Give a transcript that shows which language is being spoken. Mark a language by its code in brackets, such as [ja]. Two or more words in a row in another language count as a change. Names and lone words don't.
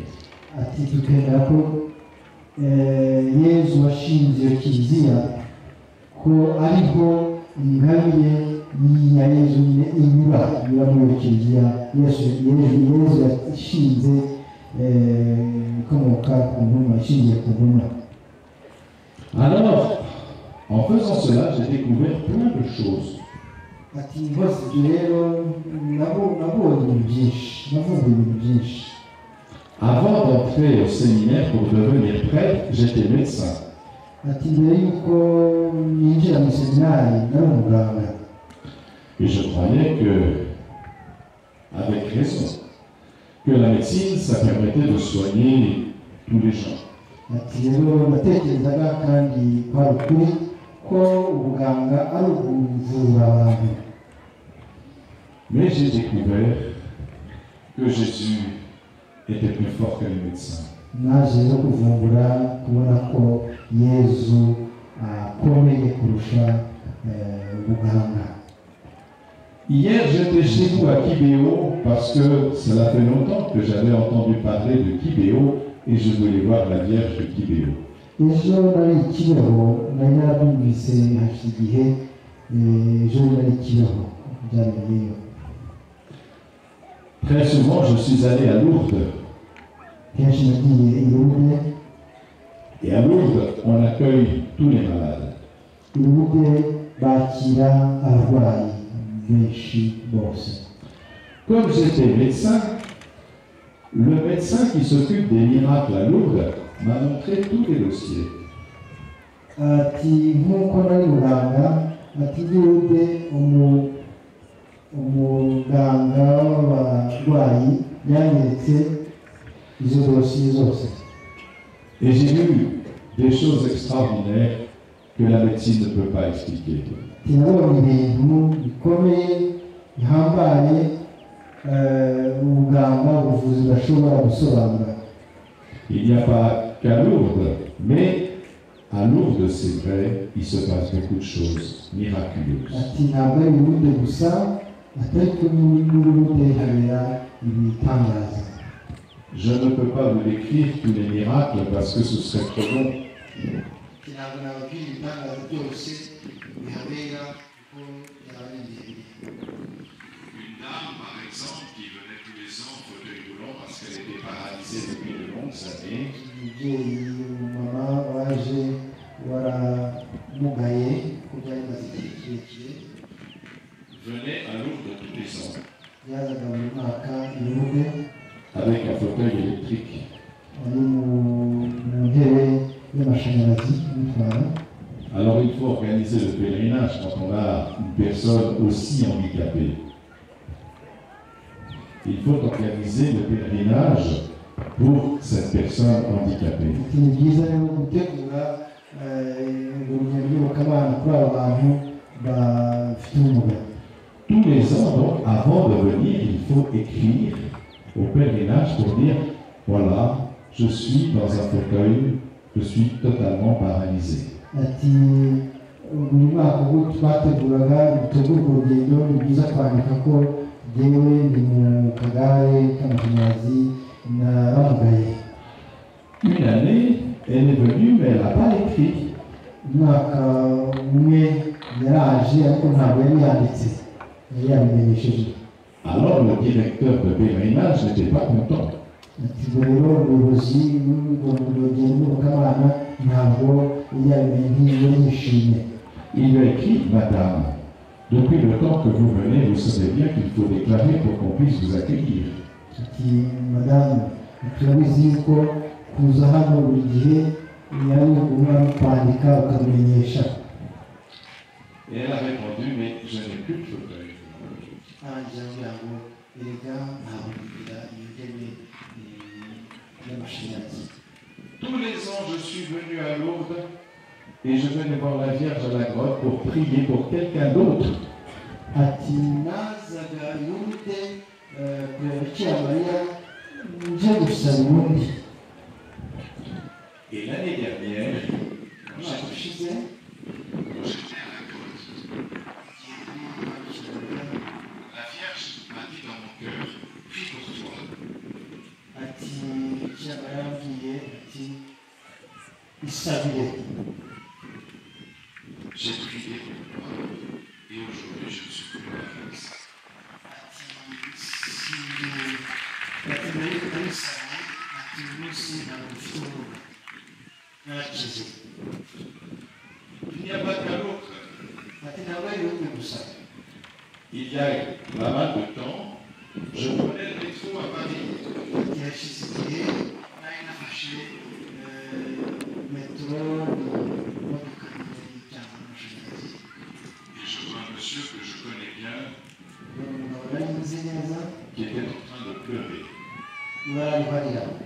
[rw] Ati tukemera ko Yesu washinze iyo kiliziya ko ariho ingabire ya Yesu inyura muri iyo kiliziya. Yesu yashinze ikomoka ku ntumwa, ishingiye ku ntumwa. [fr] Alors, en faisant cela, j'ai découvert plein de choses. [rw] Ati hose ibyo rero nabonye ibintu byinshi, navumbuye ibintu byinshi. [fr] Avant d'entrer au séminaire pour devenir prêtre, j'étais médecin. [rw] Ati mbere yuko ninjira mu seminari nari umuganga. [fr] Et je croyais que, avec raison, que la médecine, ça permettait de soigner tous les gens. [rw] Ati rero natekerezaga kandi kwari ukuri ko ubuganga ari ukuvura abantu. [fr] Mais j'ai découvert que Jésus était plus fort que les médecins. [rw] Naje rero kuvumbura kubona ko Yesu akomeye kurusha ubuganga. [fr] Hier, j'étais chez vous à Kibéo parce que cela fait longtemps que j'avais entendu parler de Kibéo et je voulais voir la Vierge de Kibéo. [rw] Ejo nari i Kibeho, nari narabyumvise hashize igihe, ejo nari i Kibeho byabereye. [fr] Très souvent, je suis allé à Lourdes. [rw] Kenshi nagiye i Lourdes. [fr] Et à Lourdes, on accueille tous les malades. [rw] I Lourdes bakira abarwayi benshi bose. [fr] Comme j'étais médecin, le médecin qui s'occupe des miracles à Lourdes m'a montré tous les dossiers. [rw] Ati nk'uko nari muganga, ati Lourdes umuganga w'abarwayi yanyeretse izo dosiye zose. [fr] Et j'ai vu des choses extraordinaires que la médecine ne peut pas expliquer. [rw] Tinabonye ibintu bikomeye bihambaye ubuganga ubuvuzi budashobora gusobanura. [fr] Il n'y a pas qu'à Lourdes, mais à Lourdes, c'est vrai, il se passe beaucoup de choses miraculeuses. [rw] Ati ntabwo ari Lourdes gusa, atari ko muri Lourdes habera ibitangaza. [fr] Je ne peux pas vous décrire tous les miracles parce que ce serait trop long. [rw] Ntabwo nababwira ibitangaza byose bihabera kuko byaba ari birebire. [fr] Une dame, par exemple, qui venait tous les ans en fauteuil roulant parce qu'elle était paralysée depuis de longues années. [rw] Umubyeyi umumama waje waramugaye kuko byari bimaze igihe kirekire, [fr] Venait à Lourdes tous les ans [rw] yazaga mu mwaka i Lourdes [fr] avec un fauteuil électrique. [rw] ari mu ntebe y'amashanyarazi y'umutwara. [fr] Alors il faut organiser le pèlerinage quand on a une personne aussi handicapée. Il faut organiser le pèlerinage pour cette personne handicapée. [rw] Ni byiza rero gutegura urugendo rw'abana kuri abo bantu bafite ubumuga. [fr] Tous les ans, donc, avant de venir, il faut écrire au pèlerinage pour dire, voilà, je suis dans un fauteuil, je suis totalement paralysé. [rw] Ati buri mwaka ubwo twateguraga gutegura urwo rugendo ni byiza kwandika ko jyewe ndi mu kagare k'amashanyarazi naramugaye. [fr] Une année, elle est venue, mais elle n'a pas écrit. [rw] Umwaka umwe yaraje ariko ntabwo yari yanditse, yari yabimenyesheje. [fr] Alors le directeur de pèlerinage n'était pas content. [rw] ati ubwo rero ubuyobozi bw'umukamana ntabwo yabimenye yishimye. [fr] Il lui a écrit, Madame, depuis le temps que vous venez, vous savez bien qu'il faut déclarer pour qu'on puisse vous accueillir. [rw] ati madamu turabizi yuko kuza hano buri gihe yari ugomba kwandika ukamenyesha. [fr] Et elle a répondu, mais je n'ai plus de fauteuil. [rw] arangiza kugira ngo erega ntabwo kugira intebe y'amashanyarazi. [fr] Tous les ans, je suis venu à Lourdes et je venais voir la Vierge à la grotte pour prier pour quelqu'un d'autre. [rw] ati nazaga yumve kureba bikira mariya nje gusaba ubundi. [fr] Et l'année dernière, [rw] umwaka ushize [fr] quand j'étais à la grotte, la Vierge m'a dit dans mon cœur, prie pour toi. [rw] ati bikira mariya yambwiye ati isabire. [fr] J'ai prié pour toi et aujourd'hui je ne suis plus à la place. [rw] ati mbere ndabisaba ati uyu munsi ntabwo mfite urubuga narakize. [fr] Il n'y a pas qu'à l'autre. [rw] ati ntabwo ari wowe gusa. [fr] Il y a pas mal de temps, je prenais le métro à Paris. [rw] ati hashize igihe nari nafashe metero imodoka y'ijyana n'amashanyarazi. [fr] Et je vois un monsieur que je connais bien [rw] umugabo nari nzi neza [fr] qui était en train de pleurer. [rw] bararwarira.